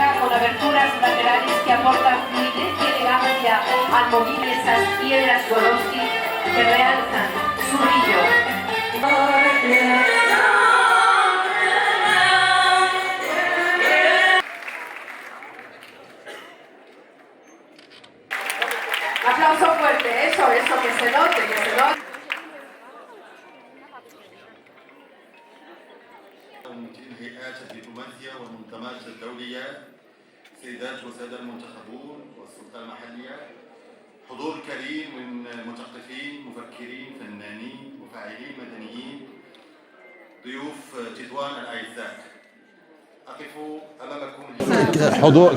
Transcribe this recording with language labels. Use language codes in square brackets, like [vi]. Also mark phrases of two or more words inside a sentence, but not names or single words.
[es] con aberturas laterales que aportan fluidez y elegancia al mover esas piedras Swarovski que realzan su brillo. Aplauso fuerte, eso, que se note, que se note. [ar] مدير الهيئات الدبلوماسية والمنظمات الدولية، سيدات وسادة المنتخبون والسلطة المحلية، حضور كريم من مثقفين، مفكرين، فنانين، مفاعلين مدنيين، ضيوف تطوان الأعزاء، أقف أمامكم.